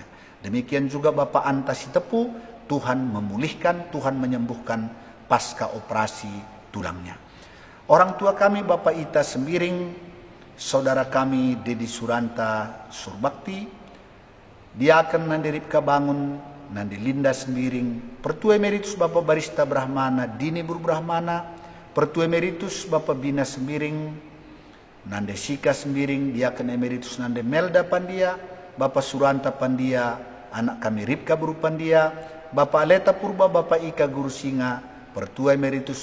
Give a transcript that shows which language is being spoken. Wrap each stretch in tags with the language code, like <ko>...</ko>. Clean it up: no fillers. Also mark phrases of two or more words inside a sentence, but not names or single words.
<id>Demikian juga Bapak Antasi Tepu, Tuhan memulihkan, Tuhan menyembuhkan pasca operasi tulangnya. Orang tua kami Bapak Ita Sembiring, saudara kami Dedi Suranta Surbakti, dia akan Nandi Ripka Bangun, Nandi Linda Sembiring, Pertua Emeritus Bapak Barista Brahmana Dini Buru Brahmana, Pertua Emeritus Bapak Bina Sembiring, Nande Sika Sembiring, Diaken Emeritus Nande Melda Pandia, Bapak Suranta Pandia, anak kami Ripka Buru Pandia, Bapak Aleta Purba, Bapak Ika Guru Singa, Pertua Emeritus</id>